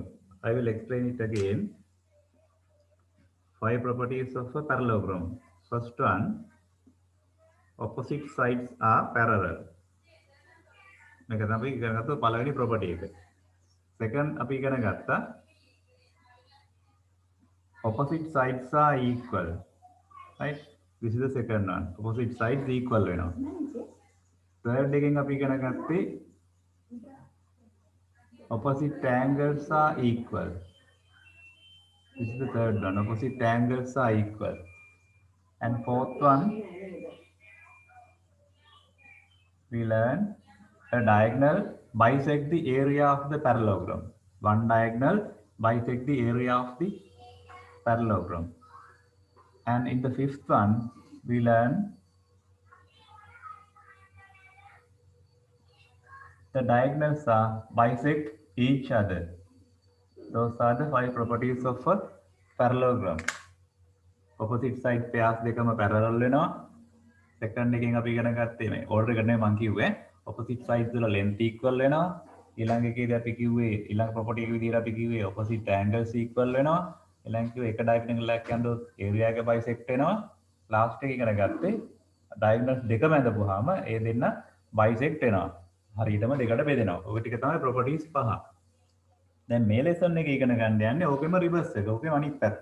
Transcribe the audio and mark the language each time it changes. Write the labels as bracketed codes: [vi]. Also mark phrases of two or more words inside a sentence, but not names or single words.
[en] I will explain it again. Five properties of a parallelogram. First one, opposite sides are parallel. [si] මේක තමයි ඉගෙන ගත්ත පළවෙනි property එක. [en] Second [si] අපි ඉගෙන ගත්තා [en] opposite sides are equal. Right? This is the second one. Opposite sides equal වෙනවා. Third [si] එකෙන් අපි ඉගෙන ගත්තේ [en] opposite angles are equal. This is the third one. Opposite angles are equal. And fourth one, we learn a diagonal bisect the area of the parallelogram. One diagonal bisect the area of the parallelogram. And in the fifth one, we learn the diagonals are bisect each other. Those are the five properties of a parallelogram. Opposite side pairs දෙකම parallel වෙනවා. [si] Second එකෙන් අපි ඉගෙන ගත්තේ මේ order එක නෙමෙයි මම කිව්වේ [en] opposite sides [si] වල [en] length equal [si] වෙනවා. ඊළඟ එකේදී අපි කිව්වේ ඊළඟ property එක විදිහට අපි කිව්වේ [en] opposite angles equal [si] වෙනවා. ඊළඟ කිව්වේ එක diagonal එකක් යනකොට area එක bisect වෙනවා. last එක ඉගෙන ගත්තේ diagonals දෙකම ඇඳපුවාම ඒ දෙන්න bisect වෙනවා. හරියටම දෙකට බෙදෙනවා. ඔය ටික තමයි properties පහ. දැන් මේ lesson එකේ ඉගෙන ගන්න යන්නේ ඕකෙම reverse එක. ඕකෙම අනිත් පැත්ත.